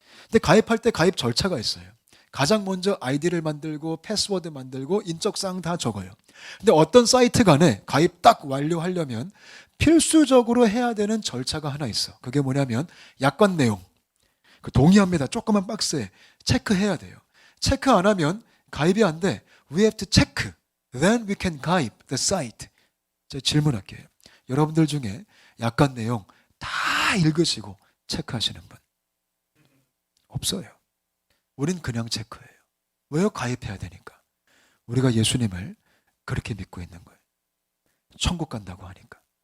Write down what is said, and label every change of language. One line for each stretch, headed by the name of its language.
Korean: 근데 가입할 때 가입 절차가 있어요. 가장 먼저 아이디를 만들고 패스워드 만들고 인적사항 다 적어요. 근데 어떤 사이트 간에 가입 딱 완료하려면 필수적으로 해야 되는 절차가 하나 있어. 그게 뭐냐면 약관 내용. 그 동의합니다. 조그만 박스에 체크해야 돼요. 체크 안 하면 가입이 안 돼.
English: We have to check. Then we can 가입 the site.
Korean: 제가 질문할게요. 여러분들 중에 약관 내용 다 읽으시고 체크하시는 분? 없어요. 우린 그냥 체크해요. 왜요? 가입해야 되니까. 우리가 예수님을 그렇게 믿고 있는 거예요. 천국 간다고 하니까.